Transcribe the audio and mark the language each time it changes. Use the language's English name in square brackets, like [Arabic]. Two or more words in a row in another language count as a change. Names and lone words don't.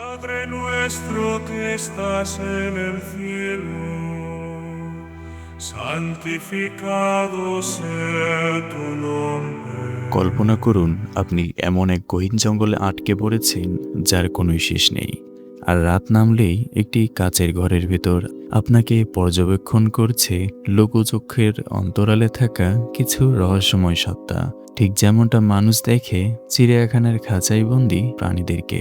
[Spanish] Padre nuestro que estás en el cielo, santificado sea tu nombre. [Bangla] কল্পনা করুন আপনি এমন এক গহীন জঙ্গলে আটকে পড়েছেন যার কোনো শেষ নেই, আর রাত নামলেই একটি কাচের ঘরের ভেতর আপনাকে পর্যবেক্ষণ করছে লোকচক্ষের অন্তরালে থাকা কিছু রহস্যময় সত্তা, ঠিক যেমনটা মানুষ দেখে চিড়িয়াখানার খাঁচায় বন্দি প্রাণীদেরকে।